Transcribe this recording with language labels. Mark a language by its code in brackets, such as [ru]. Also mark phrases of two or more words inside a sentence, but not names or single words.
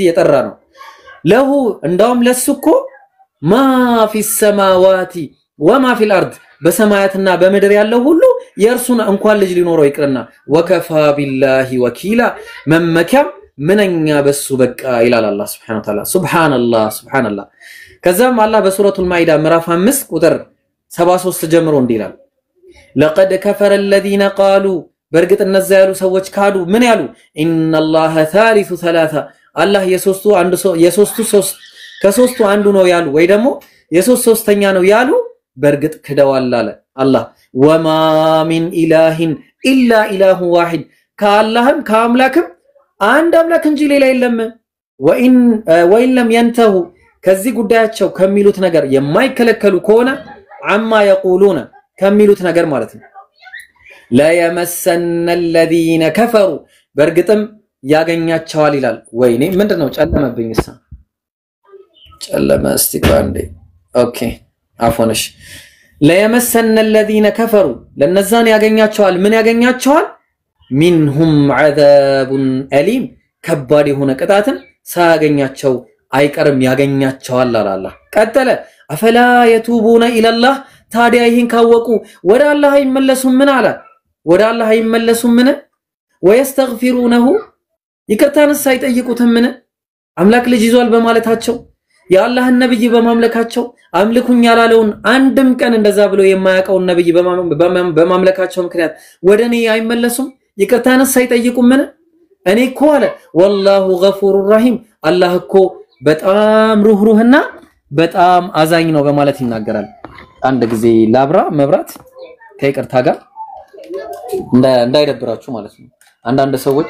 [am] የጠራ ነው ለሁ እንዳውም ለሱኮ [ar] ما في السماوات وما في الأرض [am] በሰማያትና በምድር ያለው ሁሉ የእርሱን እንኳን ልጅ ሊኖረው ይቅርና [ar] وكفى بالله وكيلا [am] መመኪያም ምንኛ በሱ በቃ ይላል አላህ [ar] سبحانه وتعالى [am] ከዛም አላህ በሱረቱል ማኢዳ ምዕራፍ 5 ቁጥር 73 ጀምሮ እንዲላል [ar] لقد كفر الذين قالوا [am] በርግጥ እነዛ ያሉ ሰዎች ካዱ ምን ያሉ [ar] إن الله ثالث ثلاثة [am] አላህ ከሶስቱ አንዱ ነው ያሉ ወይ ደግሞ ሶስተኛ ነው ያሉ በርግጥ ክደዋል አለ አላህ [ar] وما من إله إلا إله واحد [am] ከአላህም ከአምላክም አንድ አምላክ እንጂ ሌላ የለም [ar] وإن لم ينتهوا [am] ከዚህ ጉዳያቸው ከሚሉት ነገር የማይከለከሉ ከሆነ አማ يقولون ከሚሉት ነገር ማለት ነው [ar] لا يمسن الذين كفروا [am] በርግጥም ያገኛቸዋል ይላል ወይኔ ምንድነው ጨለመብኝሳ ጨለመ እስቲ ባንዴ ኦኬ አፎነሽ [ar] لا يمسن الذين كفروا [am] ለነዛን ያገኛቸዋል ምን ያገኛቸዋል [ar] منهم عذاب أليم [am] ከባድ የሆነ ቅጣትን ሳያገኛቸው አይቀርም ያገኛቸዋል አላህ ቀጠለ [ar] أفلا يتوبون إلى الله [am] ታዲያ ይህን ካወቁ ወደ አላህ አይመለሱም ምን አለ ወደ አላህ አይመለሱም ምን ወይስተግፊሩነሁ ይቅርታንስ አይጠይቁትም ምን አምላክ ልጅ ይዟል በማለታቸው የአላህን ነብይ በማምለካቸው አምልኩኝ ያላለውን አንድም ቀን እንደዛ ብሎ የማያውቀውን ነብይ በማምለካቸው ምክንያት ወደኔ አይመለሱም ይቅርታንስ አይጠይቁም ምን እኔ እኮ አለ [ar] والله غفور رحيم [am] አላህ እኮ በጣም ሩህሩህና በጣም አዛኝ ነው በማለት ይናገራል አንድ ጊዜ ላብራ መብራት ከይቅርታ ጋር እንዳይደብራችሁ ማለት ነው አንዳንድ ሰዎች